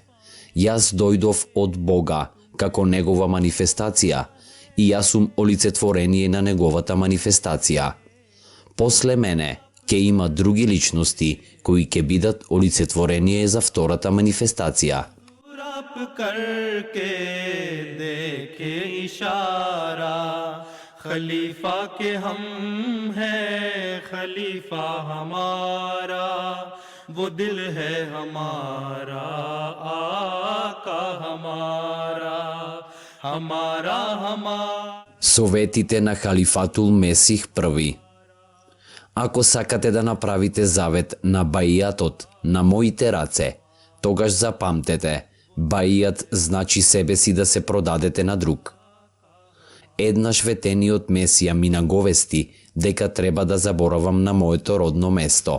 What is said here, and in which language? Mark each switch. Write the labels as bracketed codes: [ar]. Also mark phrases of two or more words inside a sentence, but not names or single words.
[mk] Јас дојдов од Бога како негова манифестација и јас сум олицетворение на неговата манифестација. После мене ќе има други личности кои ќе бидат олицетворение за втората манифестација. [ur] کر کے دیکھے اشارہ خلیفہ کے ہم ہیں خلیفہ ہمارا وہ دل ہے ہمارا آقا ہمارا ہمارا ہمارا हमारा. [mk] Советите на халифатул Месих први. Ако сакате да направите завет на баијатот на моите раце, тогаш запамтете, баијат значи себе си да се продадете на друг. Еднаш ветениот Месија ми наговести дека треба да заборавам на моето родно место.